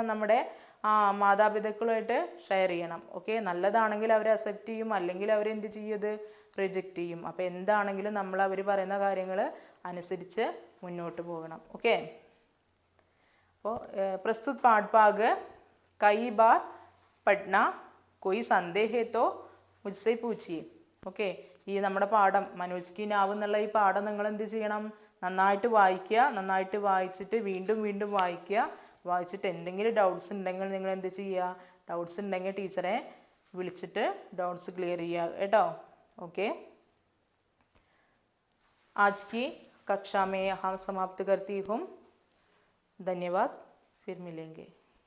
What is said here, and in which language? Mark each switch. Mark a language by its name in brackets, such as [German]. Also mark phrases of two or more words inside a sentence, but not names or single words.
[Malayalam] നമ്മുടെ മാതാപിതാക്കളുമായിട്ട് ഷെയർ ചെയ്യണം. ഓക്കെ. നല്ലതാണെങ്കിൽ അവരെ അക്സെപ്റ്റ് ചെയ്യും, അല്ലെങ്കിൽ അവരെന്ത് ചെയ്യും? ഇത് റിജക്റ്റ് ചെയ്യും. അപ്പോൾ എന്താണെങ്കിലും നമ്മൾ അവർ പറയുന്ന കാര്യങ്ങൾ അനുസരിച്ച് മുന്നോട്ട് പോകണം. ഓക്കെ. അപ്പോൾ [Hindi] प्रस्तुत पाठभाग कई बार पढ़ना, कोई संदेह है तो मुझसे पूछिए. [Malayalam] ഓക്കെ. ഈ നമ്മുടെ പാഠം മനോജ് കി നാവ് എന്നുള്ള ഈ പാഠം നിങ്ങൾ എന്ത് ചെയ്യണം? നന്നായിട്ട് വായിക്കുക. നന്നായിട്ട് വായിച്ചിട്ട് വീണ്ടും വീണ്ടും വായിക്കുക. വായിച്ചിട്ട് എന്തെങ്കിലും ഡൗട്ട്സ് ഉണ്ടെങ്കിൽ നിങ്ങൾ എന്ത് ചെയ്യുക? ഡൗട്ട്സ് ഉണ്ടെങ്കിൽ ടീച്ചറെ വിളിച്ചിട്ട് ഡൗട്ട്സ് ക്ലിയർ ചെയ്യുക കേട്ടോ. [Hindi] ओके, आज की कक्षा में यहाँ समाप्त करती हूँ. धन्यवाद, फिर मिलेंगे.